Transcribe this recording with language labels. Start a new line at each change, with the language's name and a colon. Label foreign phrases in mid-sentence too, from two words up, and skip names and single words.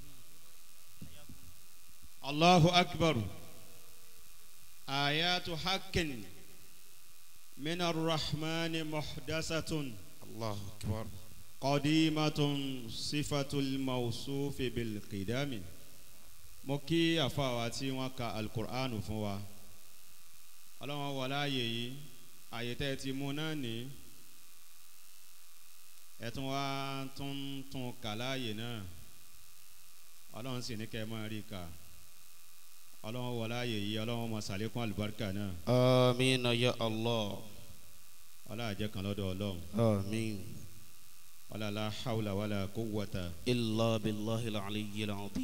Arabic: الله أكبر. آيات حق من الرحمن محدثة. الله أكبر. قديمة صفة الموصوف بالقدام.
Yoruba: mo kí àfáà wa tí wọ́n ka alukur'anu fún wa ọlọ́wọ́n wọlé ààyè yìí ààyè tẹ́ ti mú náà ní ẹ̀tún wa tún kà láàyè náà ọlọ́run sì ní kẹ́ ẹ máa rí ká ọlọ́wọ́n wọlé ààyè yìí ọlọ́wọ́n mọ̀ sàlékún àlùbáríkà náà.
Arabic: آمين يا الله.
Yoruba: ọlá àjẹ́ kan lọ́dọ̀ ọlọ́run. àmín.
Arabic: ولا حول ولا قوة إلا بالله العلي العظيم.